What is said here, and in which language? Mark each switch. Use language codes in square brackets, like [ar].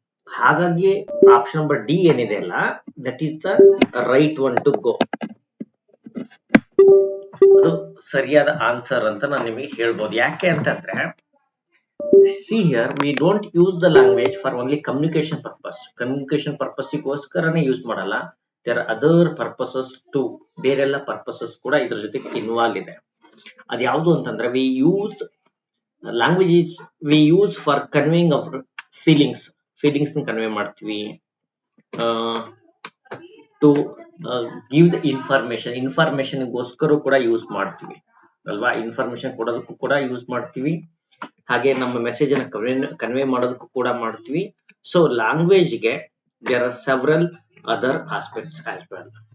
[kn] ಹಾಗಾಗಿ option number D ಏನಿದೆ ಅಲ್ಲ, [en] That is the right one to go. [kn] ಅದು ಸರಿಯಾದ ಆನ್ಸರ್ ಅಂತ ನಾನು ನಿಮಗೆ ಹೇಳ್ಬೋದು. ಯಾಕೆ ಅಂತಂದ್ರೆ, [en] see here we don't use the language for only communication purpose. [kn] Communication purposeಗೋಸ್ಕರನೇ use ಮಾಡಲ್ಲ. [en] there are other purposes too. [kn] ಬೇರೆಲ್ಲ ಪರ್ಪಸಸ್ ಕೂಡ ಇದ್ರ ಜೊತೆಗೆ ಇನ್ವಾಲ್ವ್ ಇದೆ. ಅದು ಯಾವುದು ಅಂತಂದ್ರೆ, [en] we use languages we use for conveying of feelings [kn] ನ ಕನ್ವೆ ಮಾಡ್ತೀವಿ. [en] to give the information [kn] ಗೋಸ್ಕರ ಕೂಡ ಯೂಸ್ ಮಾಡ್ತೀವಿ ಅಲ್ವಾ. ಇನ್ಫಾರ್ಮೇಶನ್ ಕೊಡೋದಕ್ಕೂ ಕೂಡ ಯೂಸ್ ಮಾಡ್ತೀವಿ. ಹಾಗೆ ನಮ್ಮ ಮೆಸೇಜ್ ಅನ್ನು ಕನ್ವೆ ಮಾಡೋದಕ್ಕೂ ಕೂಡ ಮಾಡ್ತೀವಿ. [en] So ಲ್ಯಾಂಗ್ವೇಜ್ಗೆ there are several other aspects as well.